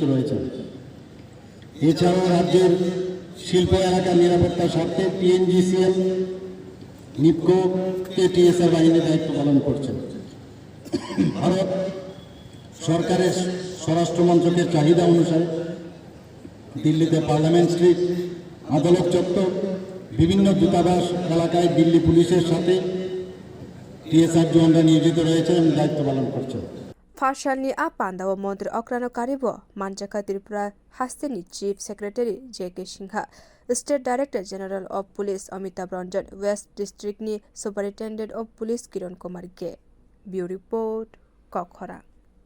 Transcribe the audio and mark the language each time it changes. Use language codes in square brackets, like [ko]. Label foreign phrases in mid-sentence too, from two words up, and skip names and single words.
[bn] রয়েছে এছাড়াও রাজ্যের শিল্প এলাকার নিরাপত্তার স্বার্থে টিএনজিসিএল নিপকোতে টিএসআর বাহিনী দায়িত্ব পালন করছে ভারত সরকারের স্বরাষ্ট্র মন্ত্রকের চাহিদা অনুসারে দিল্লিতে পার্লামেন্ট স্ট্রিট আদালত চত্বর বিভিন্ন দূতাবাস এলাকায় দিল্লি পুলিশের সাথে টিএসআর জওয়ানরা নিয়োজিত রয়েছে এবং দায়িত্ব পালন করছে [trp] Phasalo a pandao montri okra no karibo manjakha Tripura haste ni [en] Chief Secretary [trp] JK Singha, [en] State Director General of Police [trp] Amitabh Ranjan, [en] West District [trp] ni [en] Superintendent of Police [trp] Kiran Kumar [en] Bureau Report [trp] Kokora.